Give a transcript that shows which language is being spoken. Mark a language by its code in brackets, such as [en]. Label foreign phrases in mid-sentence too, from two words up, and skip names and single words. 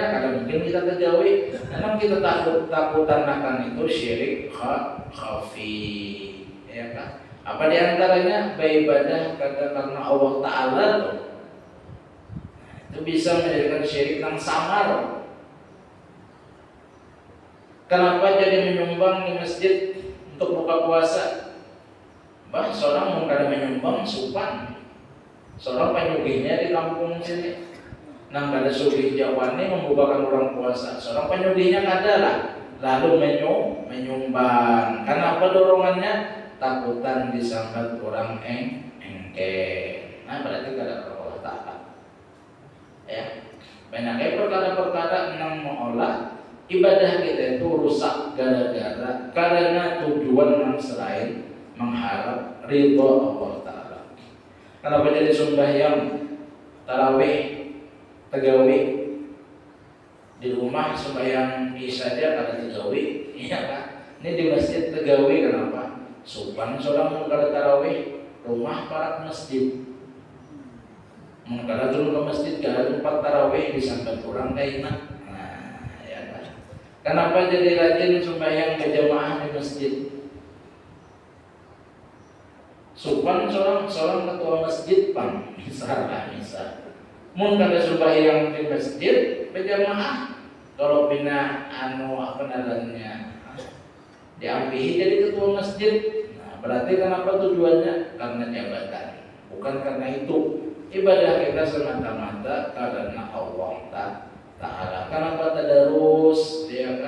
[bjn] Kadang mungkin kita tegawi, karena kita takutan akan itu syirik khafi ya kan. [id] Apa diantaranya beribadah karena Allah Ta'ala tuh, itu bisa menjadikan syirik yang samar. Kenapa jadi menyumbang di masjid untuk buka puasa? [bjn] Bah, seorang mau kada menyumbang supan, seorang penyugihnya di kampung sini, nang kada sugih jawani membukakan orang puasa, seorang penyugihnya kada lah, lalu menyumbang. [id] Kenapa dorongannya? [bjn] Takutan disangkat orang engke. Nah, berarti kada Allah Ta'ala. [id] Ya, banyak perkara-perkara yang mengolah ibadah kita itu rusak karena tujuan yang selain mengharap ridho Allah Ta'ala. [bjn] Kenapa jadi sembahyang tarawih tegawi di rumah sembahyang saja kada tegawi, iya kan? Ini di masjid tegawi. Kenapa? Supan seorang kada tarawih, rumah para masjid. Kada turun ke masjid, kada tempat tarawih disangka kurang kainan. [id] Kenapa jadi rajin sembahyang berjamaah di masjid? [bjn] Supan seorang ketua masjid pang, misal. Mun kada sembahyang di masjid berjamaah, kalau bina apa namanya diambil jadi ketua masjid. [id] Nah, berarti kenapa tujuannya? Karena jabatan, bukan karena itu. Ibadah kita semata-mata karena Allah Ta'ala. Kenapa tadarus ya kan?